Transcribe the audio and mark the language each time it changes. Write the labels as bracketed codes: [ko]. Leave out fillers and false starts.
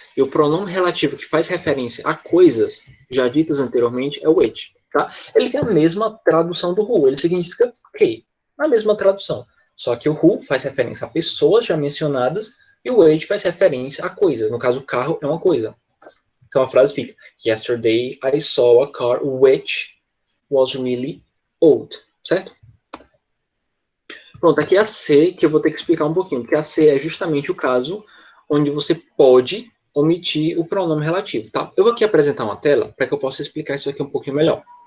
[pt] E o pronome relativo que faz referência a coisas já ditas anteriormente é o which, tá? Ele tem a mesma tradução do who, ele significa que, a mesma tradução. Só que o who faz referência a pessoas já mencionadas e o which faz referência a coisas. No caso, o carro é uma coisa. Então a frase fica: [en] Yesterday I saw a car which was really old. [pt] Certo? Pronto, aqui é a C, que eu vou ter que explicar um pouquinho, porque a C é justamente o caso onde você pode omitir o pronome relativo, tá? Eu vou aqui apresentar uma tela para que eu possa explicar isso aqui um pouquinho melhor.